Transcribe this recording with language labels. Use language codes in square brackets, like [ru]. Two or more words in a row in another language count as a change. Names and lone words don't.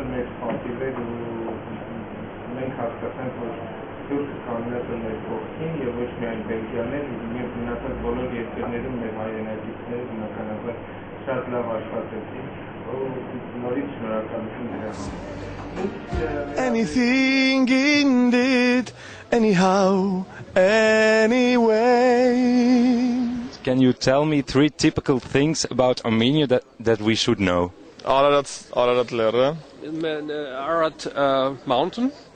[hy] մեծ պատիվ էր ու մենք հասկացանք, որ դուք կանգնած եք մեր կողքին եւ ոչ միայն բելգիաներ, եւ մնացած բոլոր երկրներում մեր հայրենակիցները բնականաբար շատ լավ աշխատեցին ու նորից շնորհակալություն դրա համար։ [en] Anything indeed, anyhow, anyway. Can you tell me 3 typical things about Armenia that we should know? [hy] Ararat Lere. [en] Ararat mountain.